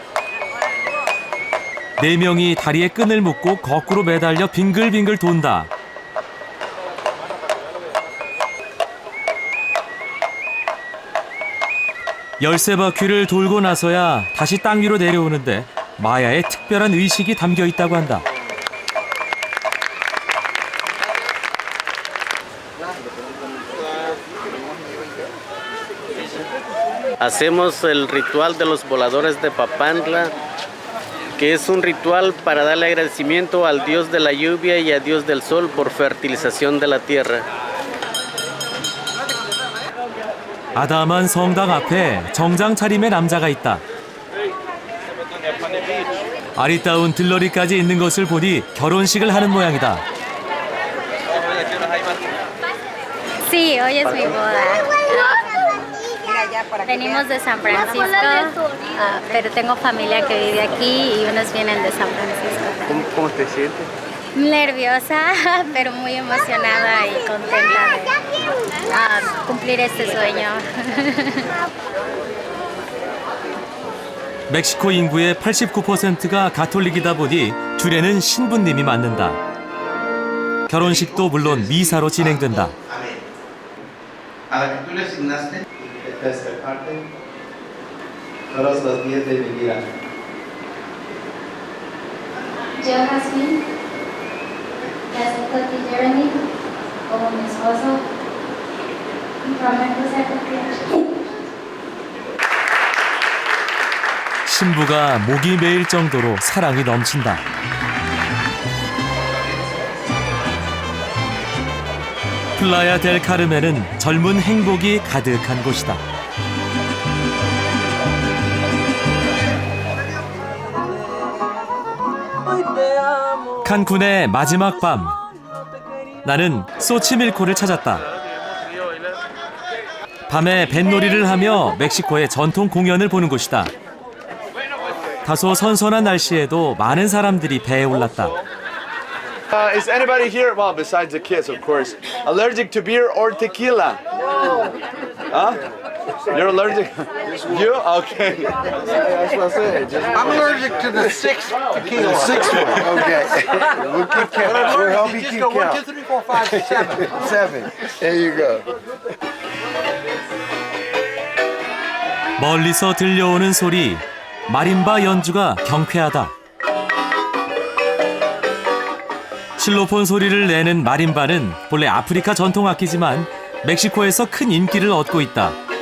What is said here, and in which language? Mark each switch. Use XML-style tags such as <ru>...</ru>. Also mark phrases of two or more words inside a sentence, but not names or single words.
<ko>4명이 다리에 끈을 묶고 거꾸로 매달려 빙글빙글 돈다. 열세 바퀴를 돌고 나서야 다시 땅 위로 내려오는데 마야의 특별한 의식이 담겨 있다고 한다.</ko> <es>Hacemos el ritual de los voladores de Papantla, que es un ritual para darle agradecimiento al dios de la lluvia y al dios del sol por fertilización de la tierra.</es> <ko>아담한 성당 앞에 정장 차림의 남자가 있다. 아리따운 들러리까지 있는 것을 보니 결혼식을 하는 모양이다.</ko> <es>Sí, hoy es mi boda. Venimos de San Francisco, pero tengo familia que vive aquí y unos vienen de San Francisco. ¿Cómo te sientes? Nerviosa, pero muy emocionada y contenta de cumplir este sueño.</es> <ko>멕시코 인구의 89%가 가톨릭이다 보니 주례는 신부님이 맡는다. 결혼식도 물론 미사로 진행된다.</ko> <es>A la que tú le asignaste, esta parte, todos los días de mi vida. Yo, Jasmine, le acepto a ti, Jeremy, como mi esposo, y prometo ser tu fiel.</es> <ko>신부가 목이 메일 정도로 사랑이 넘친다. 플라야 델 카르멘은 젊은 행복이 가득한 곳이다. 칸쿤의 마지막 밤, 나는 소치밀코를 찾았다. 밤에 뱃놀이를 하며 멕시코의 전통 공연을 보는 곳이다. 다소 선선한 날씨에도 많은 사람들이 배에 올랐다.</ko> <en>Is anybody here, well, besides the kids, of course, allergic to beer or tequila? Huh? You're allergic? You? Okay. That's what I said. I'm allergic to the sixth tequila. The sixth one. Okay. We'll keep count. We'll help you keep count. 1, 2, 3, 4, 5, 6, 7. 7. There you go.</en> <ko>멀리서 들려오는 소리, 마림바 연주가 경쾌하다. 실로폰 소리를 내는 마림바는 본래 아프리카 전통 악기지만 멕시코에서 큰 인기를 얻고 있다.</ko>